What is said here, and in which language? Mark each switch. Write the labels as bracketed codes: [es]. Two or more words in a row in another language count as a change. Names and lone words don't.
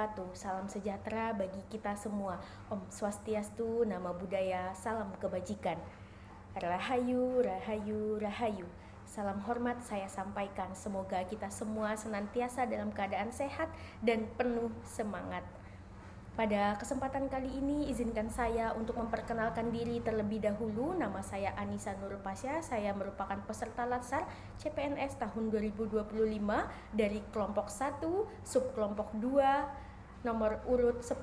[id] salam sejahtera bagi kita semua. [ban] Om Swastiastu, [pi] Namo Buddhaya, [id] salam kebajikan. Rahayu, Rahayu, Rahayu. Salam hormat saya sampaikan, semoga kita semua senantiasa dalam keadaan sehat dan penuh semangat. Pada kesempatan kali ini, izinkan saya untuk memperkenalkan diri terlebih dahulu. Nama saya Anissa Nurul Pasya, saya merupakan peserta Latsar CPNS tahun 2025 dari kelompok 1, subkelompok 2, nomor urut 10.